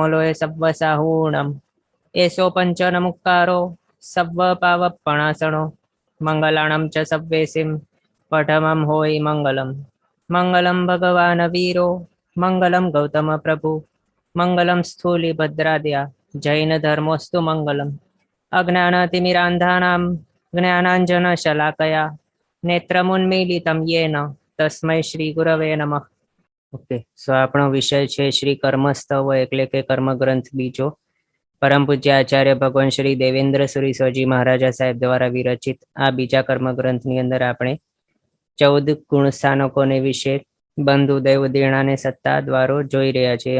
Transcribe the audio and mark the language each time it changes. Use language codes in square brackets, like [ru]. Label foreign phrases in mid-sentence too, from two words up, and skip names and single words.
[pka] लोये सव्वसाहूणम् एषो पञ्चनमुक्कारो सव्वपावपणासनो मङ्गलाणं च सव्वेसिं पठमं होयि मङ्गलम् [sa] मङ्गलं भगवान् वीरो मङ्गलं गौतमप्रभु मङ्गलं स्थूलिभद्राद्या जैनधर्मोऽस्तु मङ्गलम् अज्ञानतिमिरान्धानां ज्ञानाञ्जनशलाकया नेत्रमुन्मीलितं येन तस्मै श्री गुरवे नमः। [en] Okay, so [gu] આપણો વિષય છે શ્રી કર્મસ્તવ એટલે કે કર્મ ગ્રંથ બીજો પરમ પૂજ્ય આચાર્ય ભગવાન શ્રી દેવેન્દ્ર સુરી સ્વજી મહારાજા સાહેબ દ્વારા વિરચિત આ બીજા કર્મ ગ્રંથની અંદર આપણે 14 ગુણ સ્થાનકોને વિશે બંધુ દેવ દેણાને સત્તા દ્વારો જોઈ રહ્યા છે।